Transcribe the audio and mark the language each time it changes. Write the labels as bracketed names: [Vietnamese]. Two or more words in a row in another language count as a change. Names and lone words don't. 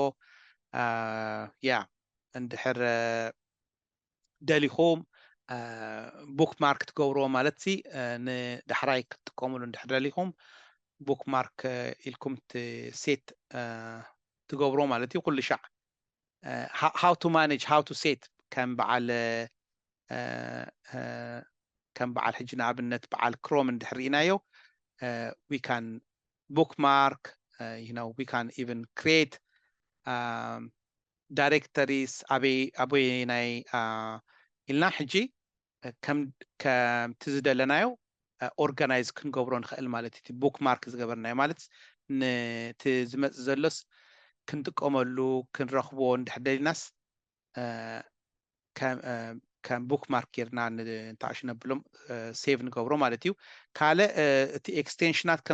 [Tigrinya] ያ እንድሕር ደሊኹም [English] book mark [Tigrinya] ትገብርዎ ማለት ሲ ንዳሕራይ ክትጥቀሙሉ እንድሕር ደሊኹም [English] book mark [Tigrinya] ኢልኩም ሴት ትገብሮ ማለት እዩ ኩሉ ሻዕ [English] how to manage how to set [Tigrinya] ከም በዓል ሕጂ ንኣብነት በዓል ክሮም እንድሕር ኢናዮ [English] we can bookmark we can even create directories [Tigrinya] ኣበይ ናይ ኢልና ሕጂ ከም ትዝደለናዮ ኦርጋናይዝ ክንገብሮ ንኽእል ማለት እዩ [English] book mark [Tigrinya] ዝገበርናዮ ማለት ነቲ ዝመፅእ ዘሎስ ክንጥቀመሉ ክንረኽቦ እንድሕር ደሊናስ ከም [English] book mark [Tigrinya] ጌርና ንታኣሽ ነብሎም ሴቭ ንገብሮ ማለት እዩ ካልእ እቲ ኤክስቴንሽናት ከም